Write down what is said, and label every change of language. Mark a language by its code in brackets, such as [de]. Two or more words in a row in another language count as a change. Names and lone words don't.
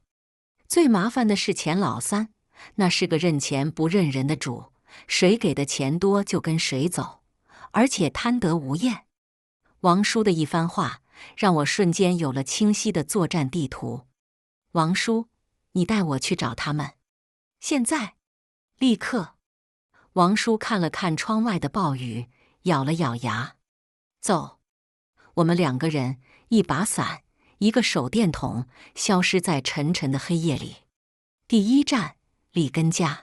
[zh] 最麻煩的是錢老三，那是個認錢不認人的主，誰給的錢多就跟誰走，而且貪得無厭。王叔的一番話讓我瞬間有了清晰的作戰地圖。王叔，你帶我去找他們。現在，立刻。王叔看了看窗外的暴雨，咬了咬牙。走。我們2個人，一把伞，一個手電筒，消失在沉沉的黑夜裡。第一站，李根家。